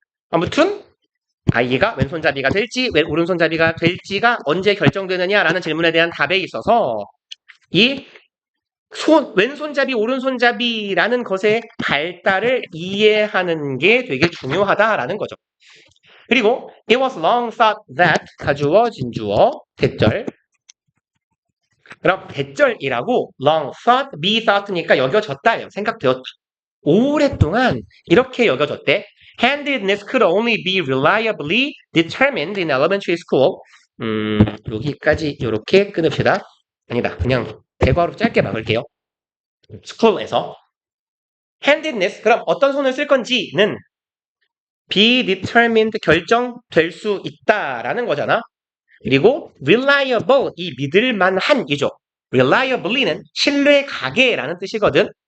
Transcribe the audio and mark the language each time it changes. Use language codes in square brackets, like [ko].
[ko] 아무튼 아이가 왼손잡이가 될지 오른손잡이가 될지가 언제 결정되느냐라는 질문에 대한 답에 있어서 이 왼손잡이 오른손잡이라는 것의 발달을 이해하는 게 되게 중요하다라는 거죠. 그리고 [en] it was long thought that [ko] 가주어 진주어 대절 그럼 대절이라고 long thought, be thought니까 여겨졌다예요. 생각되었다. 오랫동안 이렇게 여겨졌대. [en] handedness could only be reliably determined in elementary school. [ko] 여기까지 이렇게 끊읍시다. 아니다. 그냥 대괄호 짧게 막을게요. school에서 handedness 그럼 어떤 손을 쓸 건지는 [en] be determined [ko] 결정될 수 있다라는 거잖아. 그리고 reliable 이 믿을만한이죠. reliably는 신뢰가게라는 뜻이거든.